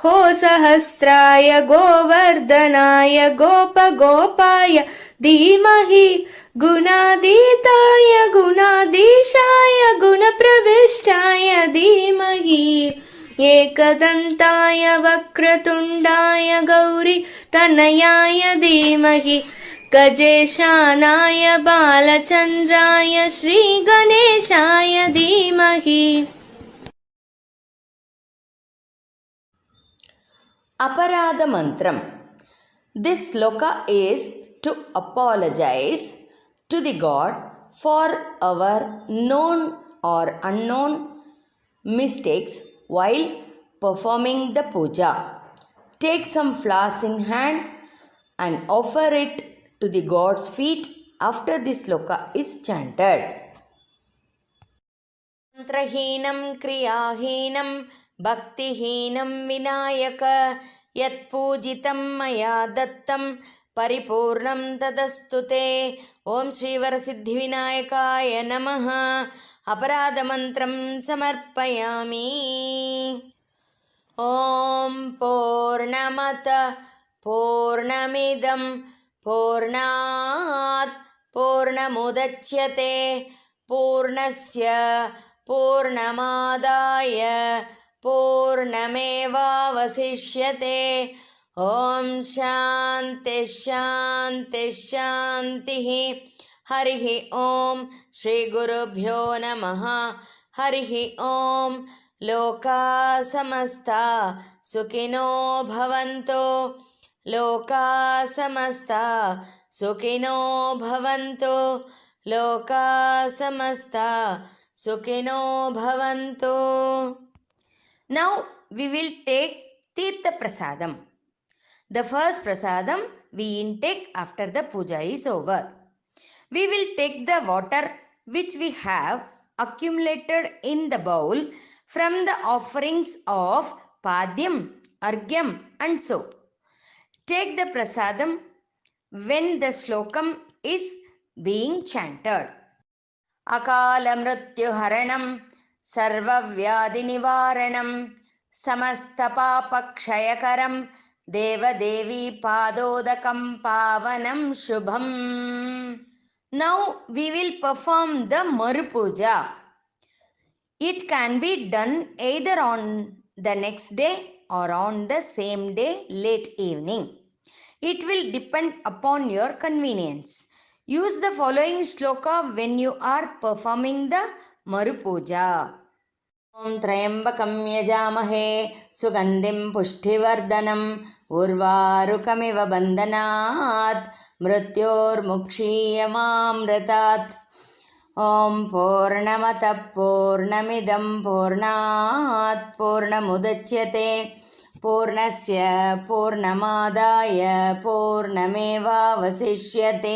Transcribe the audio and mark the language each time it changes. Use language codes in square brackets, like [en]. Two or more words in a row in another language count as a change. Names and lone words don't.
[sa] हो सहस्राय गोवर्धनाय गोपगोपाय धीमहि गुणातीताय गुणाधीशाय गुणप्रविष्टाय धीमहि एकदन्ताय वक्रतुण्डाय गौरी तनयाय धीमहि गजेशानाय बालचन्द्राय श्रीगणेशाय धीमहि. Aparada Mantram. [en] This sloka is to apologize to the God for our known or unknown mistakes while performing the puja. Take some flowers in hand and offer it to the God's feet after the sloka is chanted. [sa] Mantrahinam kriyahinam bhaktihinam vinayaka yatpujitam maya dattam పరిపూర్ణం తదస్తుతే. ఓం శ్రీవరసిద్ధి వినాయకాయ నమః. అపరాధమంత్రం సమర్పయామి. ఓం పూర్ణమత పూర్ణమిదం పూర్ణాత్ పూర్ణముదచ్యతే పూర్ణస్య పూర్ణమాదాయ పూర్ణమేవావశిష్యతే. ఓం శాంతి శాంతి శాంతి. హరి ఓం శ్రీ గురుభ్యో నమః. హరి ఓం. లోకా సమస్తా సుఖినో భవంతు. లోకా సమస్తా సుఖినో భవంతు. లోకా సమస్తా సుఖినో భవంతు. [en] Now we will take Tirtha Prasadam. The first prasadam we intake after the puja is over. We will take the water which we have accumulated in the bowl from the offerings of Padyam, Argyam and so. Take the prasadam when the slokam is being chanted. [sa] Akala mrityu haranam sarvavyadi nivaranam సమస్తపాపక్షయకరం దేవదేవి పాదోదకం పావనం శుభం. [en] Now we will perform the Maru Puja. It can be done either on the next day or on the same day late evening. It will depend upon your convenience. Use the following shloka when you are performing the Maru Puja. [sa] ఓం త్రయంబకం యజామహే సుగంధిం పుష్టివర్ధనం ఉర్వారుకమివ బంధనాత్ మృత్యోర్ముక్షీయమామృతాత్. ఓం పూర్ణమతః పూర్ణమిదం పూర్ణాత్ పూర్ణముదచ్యతే పూర్ణస్య పూర్ణమాదాయ పూర్ణమేవావశిష్యతే.